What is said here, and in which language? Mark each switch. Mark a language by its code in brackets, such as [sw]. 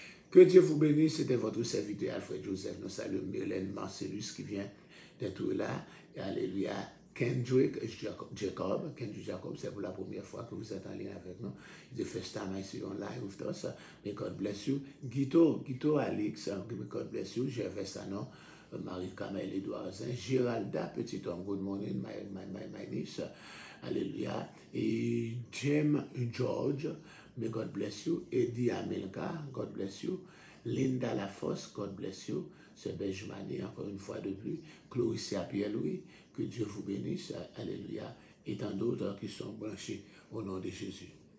[fr] Que Dieu vous bénisse. C'était votre serviteur Alfred Joseph. Nous saluons Mylène Marcellus qui vient d'être là. Alléluia. Kendrick Jacob, c'est pour la première fois que vous êtes en ligne avec nous. [en] The first time I see you on live with us. May God bless you. Guito Alex, may God bless you. Gervais Sanon, Marie-Camille Edouardin, Géralda, [fr] petit homme, [en] good morning, my niece. Alléluia. Et Jem George, may God bless you. Eddie Amelka, God bless you. Linda Lafosse, God bless you. [fr] C'est Benjamani, encore une fois de plus. [en] Clorissia Pierre-Louis, [fr] que Dieu vous bénisse. Alléluia. Et tant d'autres qui sont branchés au nom de Jésus.